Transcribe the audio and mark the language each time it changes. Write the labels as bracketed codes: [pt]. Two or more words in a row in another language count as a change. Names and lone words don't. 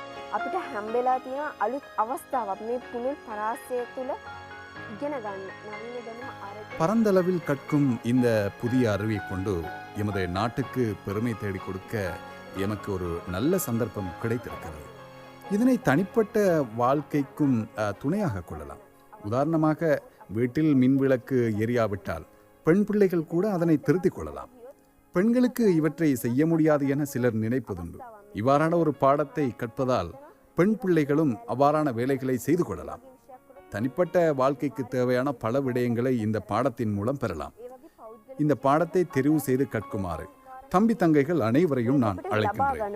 [si] අපිට හම්බෙලා තියෙන අලුත් අවස්ථාවක් මේ පුළුල් පරාසය තුළ ඉගෙන ගන්න. නවීන දැනුම අරගෙන [ta] பரந்தளவில் கற்கும் இந்த புதிய அறிவை கொண்டு எமது நாட்டுக்கு பெருமை தேடிக் கொடுக்க எமக்கு ஒரு நல்ல சந்தர்ப்பம் கிடைத்திருக்கிறது. இதனை தனிப்பட்ட வாழ்க்கைக்கும் துணையாக கொள்ளலாம். உதாரணமாக வீட்டில் மின்விளக்கு எரியாவிட்டால் பெண் பிள்ளைகள் கூட அதனை திருத்திக் கொள்ளலாம். பெண்களுக்கு இவற்றை செய்ய முடியாது என சிலர் நினைப்பதுண்டு. இவ்வாறான ஒரு பாடத்தை கற்பதால் பெண் பிள்ளைகளும் அவ்வாறான வேலைகளை செய்து கொள்ளலாம். தனிப்பட்ட வாழ்க்கைக்கு தேவையான பல விடயங்களை இந்த பாடத்தின் மூலம் பெறலாம். இந்த பாடத்தை தெரிவு செய்து கற்குமாறு தம்பி தங்கைகள் அனைவரையும் நான் அழைக்கின்றேன்.